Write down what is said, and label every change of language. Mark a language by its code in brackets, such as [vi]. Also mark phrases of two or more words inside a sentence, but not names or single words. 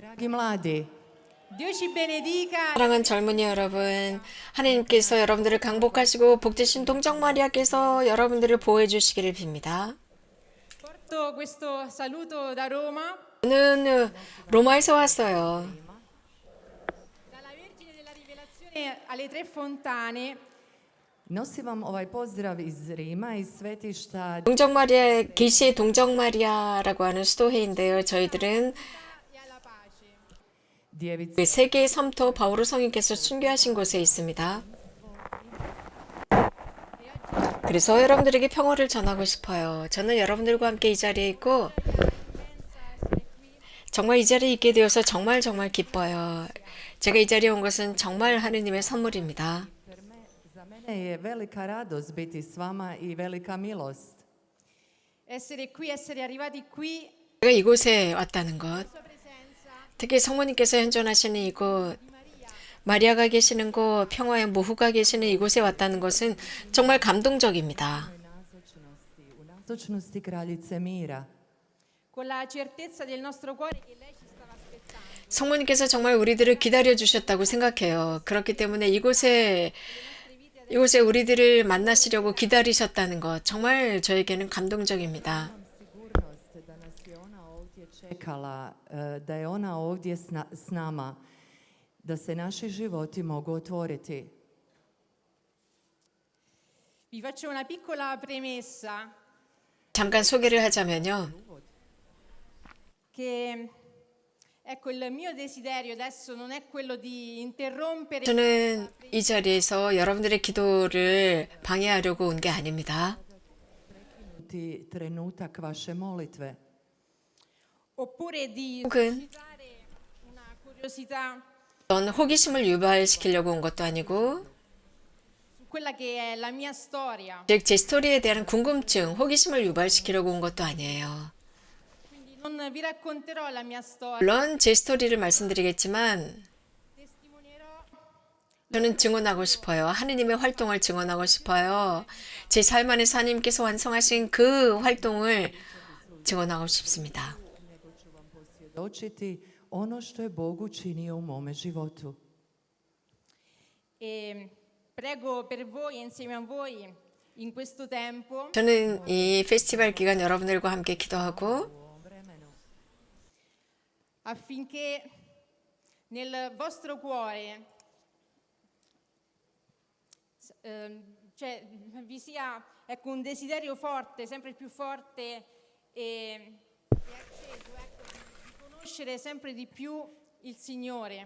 [hr] mladi. [it] Dio ci benedica. [ko] 사랑하는 젊은이 여러분, 하나님께서 여러분들을 강복하시고 복되신 동정 마리아께서 여러분들을 보호해 주시기를 빕니다. [it] Porto questo saluto da Roma, [ko] 저는 로마에서 왔어요. [it] dalla Vergine della Rivelazione alle Tre Fontane. [hr] Nosim vam ovaj pozdrav iz Rima, iz svetišta [ko] 동정 마리아, 계시의 동정 마리아라고 하는 수도회인데요. 저희들은 [it] E alla pace. [hr] djevice. [ko] 세계의 섬토 바오로 성인께서 순교하신 곳에 있습니다. 그래서 여러분들에게 평화를 전하고 싶어요. 저는 여러분들과 함께 이 자리에 있고 정말 이 자리에 있게 되어서 정말 기뻐요. 제가 이 자리에 온 것은 정말 하느님의 선물입니다. [hr] Za mene je velika radost biti s vama i velika milost. [it] Essere qui, essere arrivati qui, [ko] 제가 이곳에 왔다는 것, [it] sua presenza [ko] 특히 성모님께서 현존하시는 이곳, 마리아가 계시는 곳, 평화의 모후가 계시는 이곳에 왔다는 것은 정말 감동적입니다. [hr] U nazočnosti kraljice mira. [it] con la certezza del nostro cuore che lei ci stava aspettando. [ko] 성모님께서 정말 우리들을 기다려 주셨다고 생각해요. 그렇기 때문에 이곳에 우리들을 만나시려고 기다리셨다는 것, 정말 저에게는 감동적입니다. [hr] Sigurnost da nas je ona ovdje čekala, da je ona ovdje s nama, da se naši životi mogu otvoriti. [it] Vi faccio una piccola premessa [ko] 잠깐 소개를 하자면요. [it] che ecco il mio desiderio adesso non è quello di interrompere [ko] 저는 이 자리에서 여러분들의 기도를 방해하려고 온 게 아닙니다. [hr] Ti trenutak vaše molitve. [it] oppure di [ko] 혹은 [it] suscitare una curiosità [ko] 어떤 호기심을 유발시키려고 온 것도 아니고 [it] su quella che è la mia storia. [ko] 즉 제 스토리에 대한 궁금증, 호기심을 유발시키려고 온 것도 아니에요. [it] Quindi non vi racconterò la mia storia, [ko] 물론 제 스토리를 말씀드리겠지만 [it] testimonierò [ko] 저는 증언하고 싶어요. 하느님의 활동을 증언하고 싶어요. 제 삶 안에서 하나님께서 완성하신 그 활동을 증언하고 싶습니다. [hr] Svjedočiti ono što je Bog učinio u mome životu. [it] e prego per voi e insieme a voi in questo tempo [ko] 저는 이 페스티벌 기간 여러분들과 함께 기도하고 [it] affinché nel vostro cuore cioè, vi sia ecco, un desiderio forte, sempre più forte e acceso, ecco, di conoscere sempre di più il Signore.